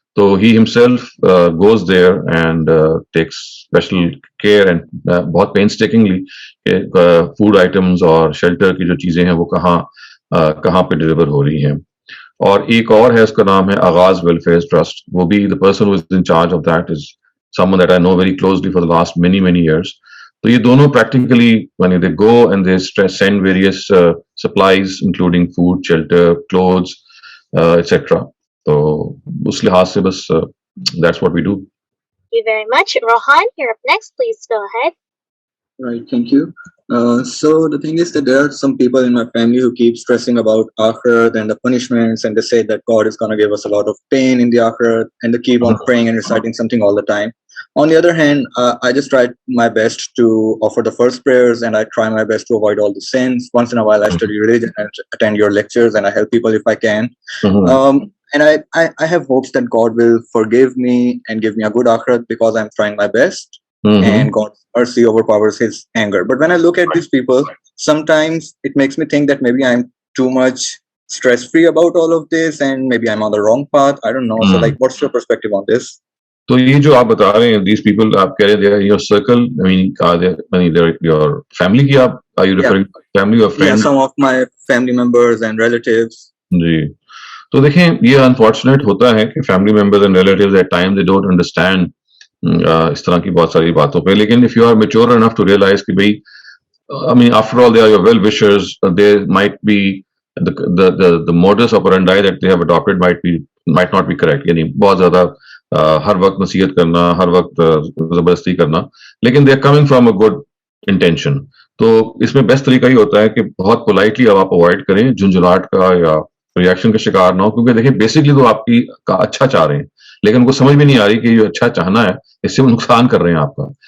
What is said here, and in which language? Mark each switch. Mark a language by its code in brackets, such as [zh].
[ur] تو [en] he himself goes there and takes special care and [ur] بہت painstakingly کہ food items اور شیلٹر کی جو چیزیں ہیں وہ کہاں پہ ڈلیور ہو رہی ہیں. اور ایک اور ہے, اس کا نام ہے آغاز ویلفیئر ٹرسٹ. وہ بھی [en] the person who is in charge of that is someone that I know very closely for the last many years. [ur] تو یہ دونوں [en] practically when they go and they send various supplies including food, shelter, clothes, etc. [ur] تو اس لحاظ سے بس [en] that's what we do. Thank you very much. Rohan, you're up next. Please go ahead. Right, thank you. So the thing is that there are some people in my family who keep stressing about akhirat and the punishments, and they say that God is going to give us a lot of pain in the akhirat, and they keep on praying and reciting something all the time. On the other hand, I just try my best to offer the first prayers, and I try my best to avoid all the sins. Once in a while I study religion and attend your lectures, and I help people if I can. And I have hopes that God will forgive me and give me a good akhirat because I'm trying my best. And God's mercy overpowers his anger. But when I look at these people, sometimes it makes me think that maybe I'm too much stress-free about all of this, and maybe I'm on the wrong path. I don't know. So like, what's your perspective on this? [ur] تو یہ جو آپ بتا رہے ہیں, [en] these people [ur] آپ کہہ رہے ہیں [en] your circle, I mean they're your family کی, آپ are you referring to family or friends? Yeah, some of my family members and relatives. [ur] جی, تو دیکھیں یہ انفارچونیٹ ہوتا ہے کہ [en] family members and relatives at times they don't understand [ur] اس طرح کی بہت ساری باتوں پہ. [en] لیکن if you are mature enough to realize [ur] کہ بھائی, [en] I mean after all they are your well wishers, there might be the modus operandi that they have adopted might not be correct. [ur] یعنی بہت زیادہ ہر وقت نصیحت کرنا, ہر وقت زبردستی کرنا, لیکن [en] they are coming from a good intention. [ur] تو اس میں بیسٹ طریقہ یہ ہوتا ہے کہ بہت پولائٹلی اب آپ اوائڈ کریں جھنجھلاہٹ کا یا ریئیکشن کا شکار نہ ہو, کیونکہ دیکھیں بیسکلی تو آپ کی کا اچھا چاہ رہے ہیں, لیکن ان کو سمجھ بھی نہیں آ رہی کہ یہ اچھا چاہنا ہے اس سے وہ نقصان کر رہے ہیں آپ کا.